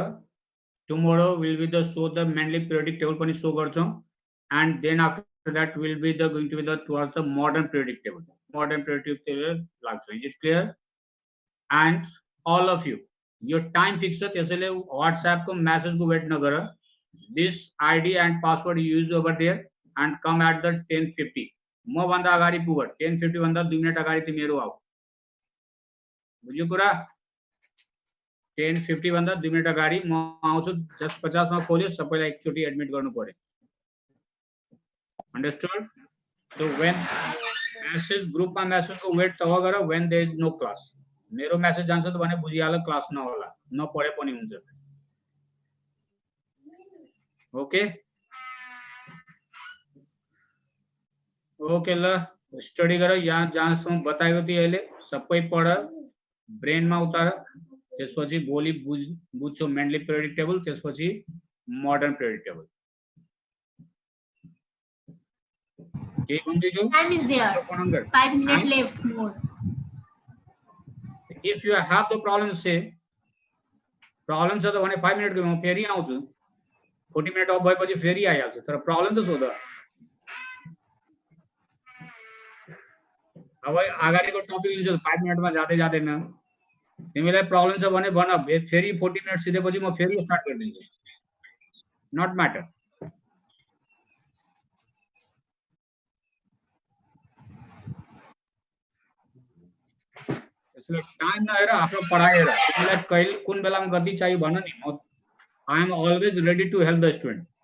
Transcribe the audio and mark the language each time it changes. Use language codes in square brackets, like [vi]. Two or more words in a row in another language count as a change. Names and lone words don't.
[en] tomorrow will be the show the Mendeleev periodic table पनि show गर्छौं, and then after that will be the going to be the towards the modern periodic table, modern periodic table लाग्छ। is it clear? and all of you [ne] यो [en] time fix [ne] छ त्यसैले व्हाट्सएप को मेसेज को वेट नगर, [en] this ID and password use over there and come at the [ne] 10:50 म भन्दा अगाडि पुग 10:50 भन्दा 2 मिनेट अगाडि तिमी मेरो आऊ बुझ्यो कुरा 10:50 भन्दा 2 मिनेट अगाडि म आउँछु 10:50 मा खोल्यो सबैलाई एकचोटी एडमिट गर्नु पर्यो [en] understood so when [ne] मैसेज ग्रुप मा मैसेज को वेट तब गर [en] when there is no class [ne] मेरो मैसेज जान्छ त भने बुझिहाल क्लास नहोला नपढे पनि हुन्छ [en] okay okay [ne] ल स्टडी गर यहाँ जहाँसम्म बताएको थिएँ अहिले सबै पढ ब्रेनमा उतार त्यसपछि भोलि बुझ्छौ [en] mentally periodic table [ne] त्यसपछि [en] modern periodic table [ne] के भन्दैछौ [en] Time is there. 5 minutes left more. If you have the problem say problem [ne] छ त भने 5 मिनेट को म फेरि आउँछु 40 मिनेट अफ भएपछि फेरि आइहाल्छु तर प्रब्लम त सोध अब अगाडिको टपिक लिन्छु 5 मिनेटमा जाँदै जाँदैन तिमीलाई प्रब्लम छ भने भन फेरि 40 मिनेट सिधेपछि म फेरि स्टार्ट गरिदिन्छु [en] not matter [ne] त्यसले टाइम नहेर आफ्नो पढाइ हेर तिमीलाई कहिले कुन बेलामा गति चाहियो भन नि म [en] I am always ready to help the student